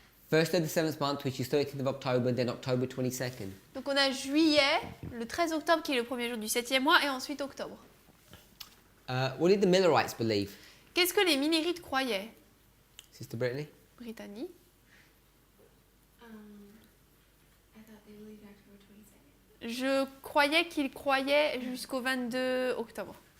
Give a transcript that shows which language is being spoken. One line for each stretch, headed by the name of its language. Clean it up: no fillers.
English: First of the 7th month, which is 13th of October, then October 22nd.
French: Donc on a juillet, le 13 octobre qui est le premier jour du 7e mois, et ensuite octobre.
English: What did the Millerites believe?
French: Qu'est-ce que les Millérites croyaient?
English: Sister Brittany?
French: Brittany.
English: I thought they believed October 22nd.
French: Je croyais qu'ils croyaient jusqu'au 22 octobre.